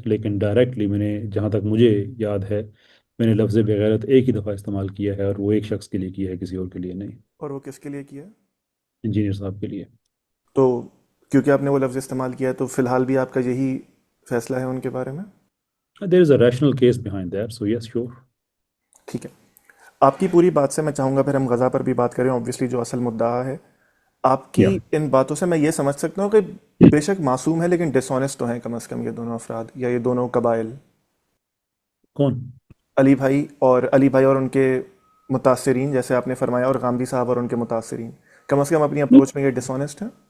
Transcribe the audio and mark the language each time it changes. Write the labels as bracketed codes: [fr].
[ur] لیکن ڈائریکٹلی میں نے، جہاں تک مجھے یاد ہے، میں نے لفظ بغیرت ایک ہی دفعہ استعمال کیا ہے، اور وہ ایک شخص کے لیے کیا ہے، کسی اور کے لیے نہیں. اور وہ کس کے لیے کیا؟ انجینئر صاحب کے لیے. تو کیونکہ آپ نے وہ لفظ استعمال کیا ہے تو فی الحال بھی آپ کا یہی فیصلہ ہے ان کے بارے میں؟ [en] There is a rational case behind that, so yes sure. [ur] ٹھیک ہے. آپ کی پوری بات سے میں چاہوں گا پھر ہم غزہ پر بھی بات کریں، obviously جو اصل مدعا ہے. آپ کی یا ان باتوں سے میں یہ سمجھ سکتا ہوں کہ بے شک معصوم ہے لیکن ڈس آنیسٹ تو ہیں کم از کم یہ دونوں افراد یا یہ دونوں قبائل. کون؟ علی بھائی اور ان کے متاثرین جیسے آپ نے فرمایا، اور غامدی صاحب اور ان کے متاثرین کم از کم اپنی اپروچ میں یہ ڈس آنیسٹ ہیں.